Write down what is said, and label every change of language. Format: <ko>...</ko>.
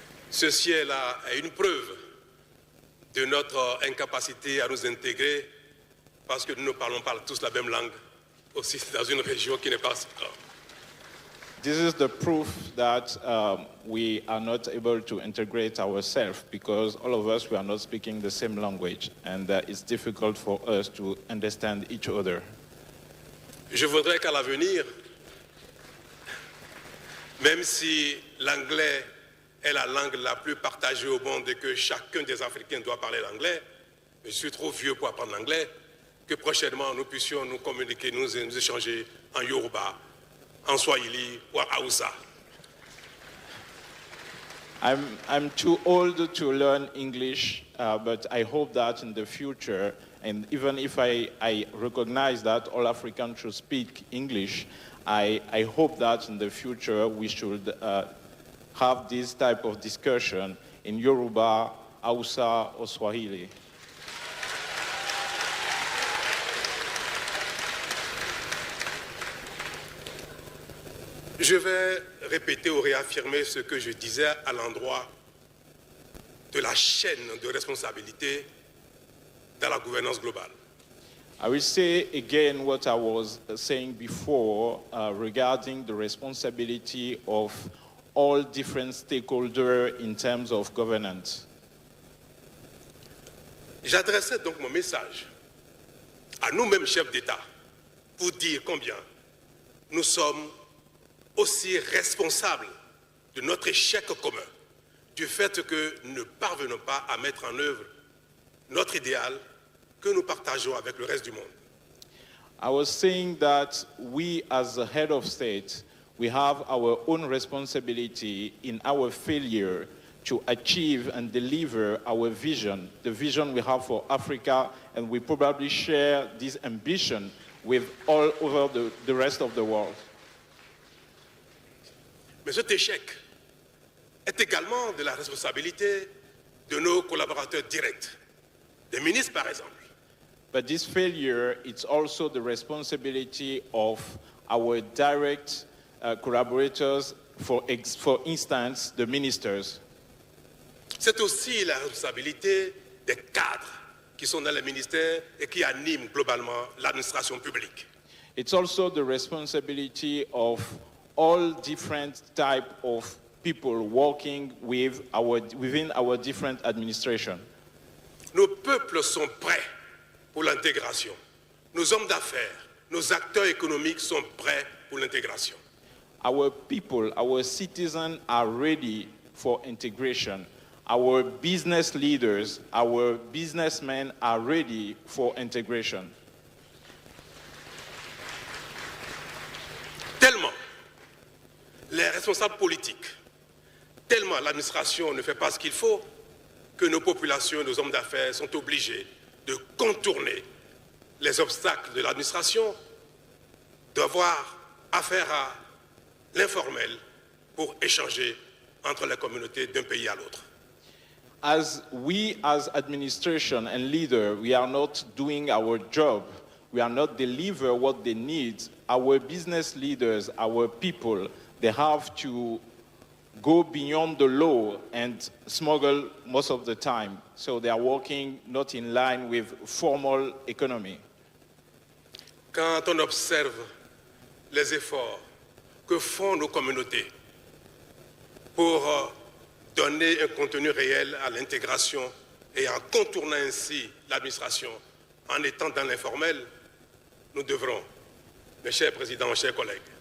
<fr>Ceci est une preuve de notre incapacité à nous intégrer parce que nous ne parlons pas tous la même langue, aussi dans une région qui n'est pas...</fr> <en>This is the proof that we are not able to integrate ourselves because all of us, we are not speaking the same language and it's difficult for us to understand each other.</en> <fr>Je voudrais qu'à l'avenir, même si l'anglais est la langue la plus partagée au monde et que chacun des Africains doit parler l'anglais, mais je suis trop vieux pour apprendre l'anglais, que prochainement nous puissions nous communiquer, nous échanger en Yoruba, en Swahili ou en Hausa.</fr> <en>I'm too old to learn English, but I hope that in the future, and even if I recognize that all Africans should speak English, I hope that in the future we should have this type of discussion in Yoruba, Hausa, or Swahili.</en> <fr>Je vais répéter ou réaffirmer ce que je disais à l'endroit de la chaîne de responsabilité dans la gouvernance globale.</fr> <en>I will say again what I was saying before regarding the responsibility of all different stakeholders in terms of governance.</en> <fr>J'adressais donc mon message à nous-mêmes chefs d'État pour dire combien nous sommes aussi responsables de notre échec commun, du fait que nous ne parvenons pas à mettre en œuvre notre idéal que nous partageons avec le reste du monde.</fr> <en>I was saying that we as the head of state, we have our own responsibility in our failure to achieve and deliver our vision, the vision we have for Africa, and we probably share this ambition with all over the rest of the world.</en> <fr>Mais cet échec est également de la responsabilité de nos collaborateurs directs, des ministres par exemple.</fr> <en>But this failure, it's also the responsibility of our direct collaborators, for instance, the ministers.</en> <fr>C'est aussi la responsabilité des cadres qui sont dans les ministères et qui animent globalement l'administration publique.</fr> <en>It's also the responsibility of all different type of people working within our different administration.</en> <fr>Nos peuples sont prêts pour l'intégration. Nos hommes d'affaires, nos acteurs économiques sont prêts pour l'intégration.</fr> <en>Our people, our citizens are ready for integration. Our business leaders, our businessmen are ready for integration.</en> <fr>Tellement les responsables politiques, tellement l'administration ne fait pas ce qu'il faut, que nos populations, nos hommes d'affaires sont obligés de contourner les obstacles de l'administration, d'avoir affaire à l'informel pour échanger entre les communautés d'un pays à l'autre.</fr> <en>As we as administration and leader, we are not doing our job. We are not deliver what they need. Our business leaders, our people, they have to go beyond the law and smuggle most of the time. So they are working not in line with formal economy.</en> <fr>Quand on observe les efforts que font nos communautés pour donner un contenu réel à l'intégration et en contournant ainsi l'administration, en étant dans l'informel, nous devrons, mes chers présidents, mes chers collègues,</fr>